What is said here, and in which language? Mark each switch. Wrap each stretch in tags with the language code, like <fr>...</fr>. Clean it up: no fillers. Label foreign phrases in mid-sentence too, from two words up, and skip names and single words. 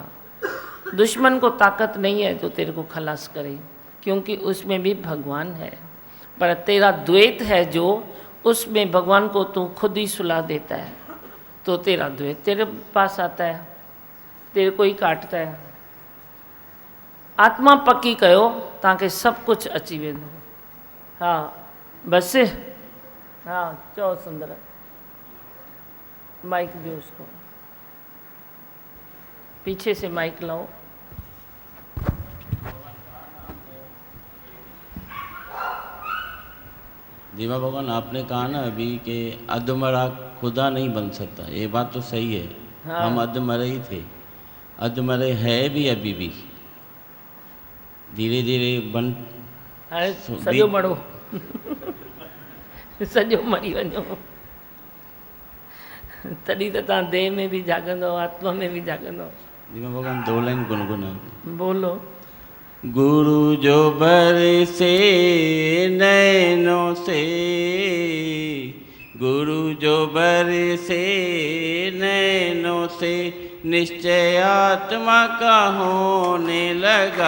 <hi>दुश्मन को ताकत नहीं है तो तेरे को खलास करे, क्योंकि उसमें भी भगवान है। पर तेरा द्वैत है जो, उसमें भगवान को तू खुद ही सुला देता है, तो तेरा द्वैत तेरे पास आता है, तेरे को ही काटता है।</hi> <sd>आत्मा पक्की कयो, ताकि सब कुछ अची वेंदो।</sd> <hi>हाँ बस, हाँ चओ सुंदर, माइक दो उसको, पीछे से माइक लाओ। दीवा भगवान, आपने कहा ना अभी कि अधमरा खुदा नहीं बन सकता, ये बात तो सही है। हाँ। हम अधमरे ही थे, अधमरे है भी अभी भी, धीरे धीरे बन।</hi> <sd>हाणे सॼो मरो, सॼो मरी वञो, तॾहिं त तव्हां देह में भी जागंदो, आत्मा में भी जागंदो।</sd> <hi>दीवा भगवान 2 लाइन गुनगुना। बोलो। गुरु जो बरसे नैनों से, गुरु जो बरसे नैनों से, निश्चय आत्मा का होने लगा।</hi>